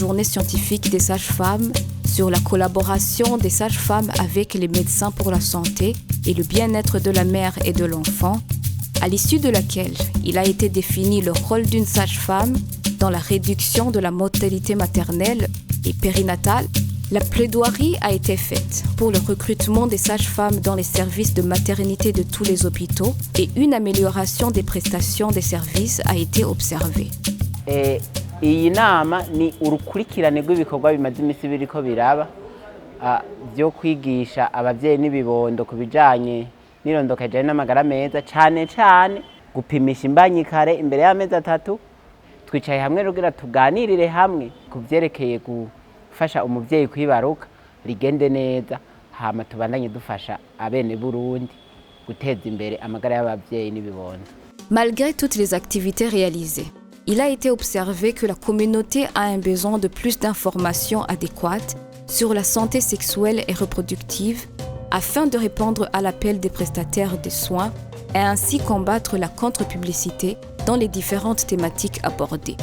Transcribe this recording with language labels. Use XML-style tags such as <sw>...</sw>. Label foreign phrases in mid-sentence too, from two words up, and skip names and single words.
<fr>journée scientifique des sages-femmes sur la collaboration des sages-femmes avec les médecins pour la santé et le bien-être de la mère et de l'enfant, à l'issue de laquelle il a été défini le rôle d'une sage-femme dans la réduction de la mortalité maternelle et périnatale. La plaidoirie a été faite pour le recrutement des sages-femmes dans les services de maternité de tous les hôpitaux et une amélioration des prestations des services a été observée.</fr> <rn>Iyi nama ni urukurikirane rw'ibikorwa bimaze imisi biriko biraba byo kwigisha abavyeyi n'ibibondo ku bijanye n'irondoka rijanye n'amagara meza, cane cane gupimisha imbanyi kare imbere y'amezi 3. Twicaye hamwe rugira tuganirire hamwe ku vyerekeye gufasha umuvyeyi kwibaruka rigende neza, hama tubandanye dufasha abene Burundi guteza imbere amagara y'abavyeyi n'ibibondo.</rn> <fr>Malgré toutes les activités réalisées, il a été observé que la communauté a un besoin de plus d'informations adéquates sur la santé sexuelle et reproductive afin de répondre à l'appel des prestataires de soins et ainsi combattre la contre-publicité dans les différentes thématiques abordées.</fr>